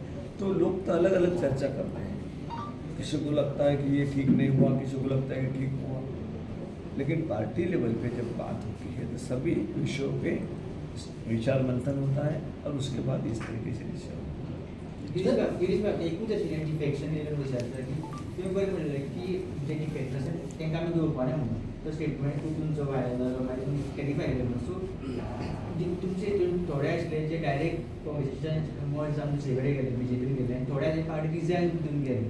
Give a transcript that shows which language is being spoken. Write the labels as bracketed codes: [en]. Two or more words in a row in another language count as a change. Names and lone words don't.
[hi] तो लोग तो अलग अलग चर्चा करते हैं, किसी को लगता है कि ये ठीक नहीं हुआ, किसी को लगता है कि ठीक हुआ, लेकिन [en] party level [hi] पे जब बात होती है तो सभी विषयों पे विचार मंथन होता है, और उसके बाद इस तरीके से डिसीजन होता है। [kok] एकूच अशी डिफेक्शन विचारता की तुम्ही बरें म्हणलें की जे डिफेक्ट आसा तांकां आमी घेवपा ना म्हणून तो स्टेटमेंट तुमचो व्हायरल जालो मागीर तुमी कॅटिफाय केलो म्हणून। सो तुमचे हितून थोडे आसले जे डायरेक्ट काँग्रेसीच्यान मर्ज जावन दुसरे कडेन गेले, बीजेपीन गेले, आनी थोडे आनी पार्टी रिजायन तितून गेले।